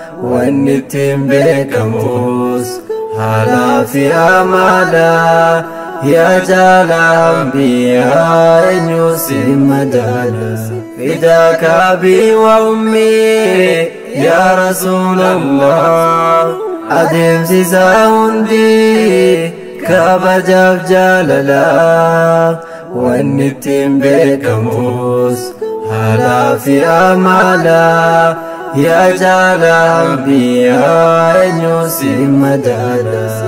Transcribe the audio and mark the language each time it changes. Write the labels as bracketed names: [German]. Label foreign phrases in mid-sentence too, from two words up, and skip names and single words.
[Oromo] Wanni ittiin beekamus haalaa fi amala. Yaa jaala ambiyaa eenyu si madaala. [Arabic] فداك أبي وأمي يا رسول الله. [Oromo] Adeemsi isaa hundi kabajaaf jaalala. Wanni ittiin beekamus haalaa fi amala. Yaa jaala ambiyaa eenyu si madaala.